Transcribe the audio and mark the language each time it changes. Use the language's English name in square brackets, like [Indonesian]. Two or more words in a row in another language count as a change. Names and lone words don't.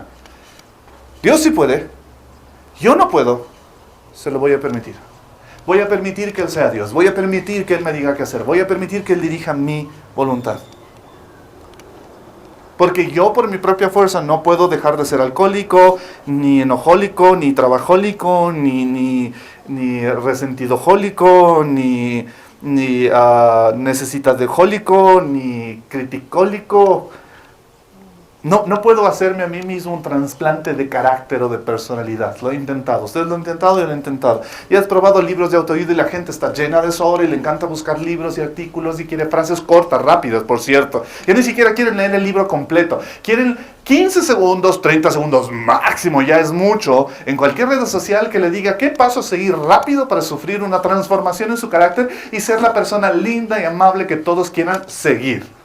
[Spanish] Dios sí puede, yo no puedo, se lo voy a permitir. Voy a permitir que Él sea Dios, voy a permitir que Él me diga qué hacer, voy a permitir que Él dirija mi voluntad. Porque yo por mi propia fuerza no puedo dejar de ser alcohólico, ni enojólico, ni trabajólico, ni resentidojólico, ni necesitadejólico, ni criticólico. No puedo hacerme a mí mismo un trasplante de carácter o de personalidad. Lo he intentado. Ustedes lo han intentado, yo lo he intentado. Y has probado libros de autoayuda y la gente está llena de eso ahora y le encanta buscar libros y artículos y quiere frases cortas, rápidas, por cierto. Y ni siquiera quieren leer el libro completo. Quieren 15 segundos, 30 segundos máximo, ya es mucho, en cualquier red social que le diga qué paso seguir rápido para sufrir una transformación en su carácter y ser la persona linda y amable que todos quieran seguir.